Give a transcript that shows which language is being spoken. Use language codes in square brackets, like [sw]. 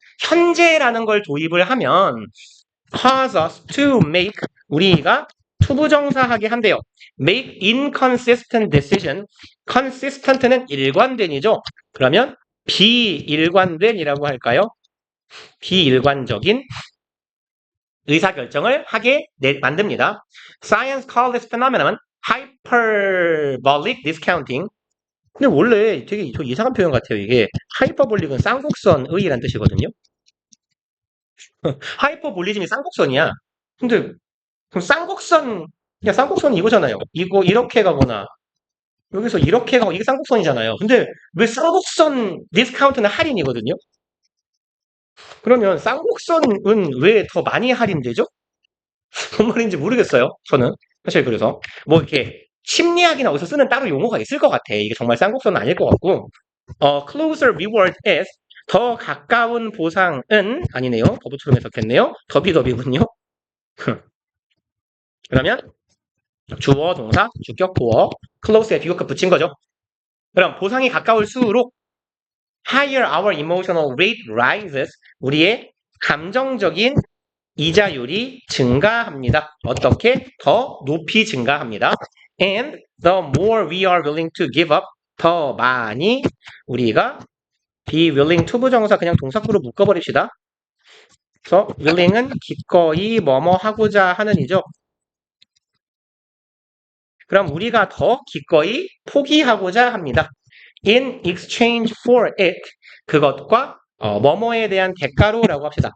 [ko] 현재라는 걸 도입을 하면 [en] cause us to make [ko] 우리가 투부정사하게 한대요. [en] make inconsistent decision. consistent는 [ko] 일관된이죠. 그러면 비일관된이라고 할까요? 비일관적인 의사결정을 하게 만듭니다. [en] Science calls this phenomenon hyperbolic discounting. [ko] 근데 원래 되게 좀 이상한 표현 같아요. 이게 하이퍼볼릭은 쌍곡선의라는 뜻이거든요. 하이퍼볼리즘이 쌍곡선이야. 근데 그럼 그냥 쌍곡선이 이거잖아요. 이거 이렇게 가거나 여기서 이렇게 가고 이게 쌍곡선이잖아요. 근데 왜 쌍곡선 디스카운트는 할인이거든요? 그러면 쌍곡선은 왜 더 많이 할인되죠? 뭔 말인지 모르겠어요. 저는 사실 그래서 뭐 이렇게 심리학이나 어디서 쓰는 따로 용어가 있을 것 같아. 이게 정말 쌍곡선은 아닐 것 같고 [en] closer reward is [ko] 더 가까운 보상은 아니네요. 더부처럼 해석했네요. 더비군요. 그러면 주어, 동사, 주격, 보어, close에 비교급 붙인 거죠. 그럼 보상이 가까울수록 [en] higher our emotional rate rises [ko] 우리의 감정적인 이자율이 증가합니다. 어떻게? 더 높이 증가합니다. [en] And the more we are willing to give up [ko] 더 많이 우리가 [en] be willing to [ko] 부정사 그냥 동사구로 묶어버립시다. 그래서 willing은 기꺼이 뭐뭐 하고자 하는 이죠. 그럼 우리가 더 기꺼이 포기하고자 합니다. [en] In exchange for it [ko] 그것과 뭐뭐에 대한 대가로라고 합시다.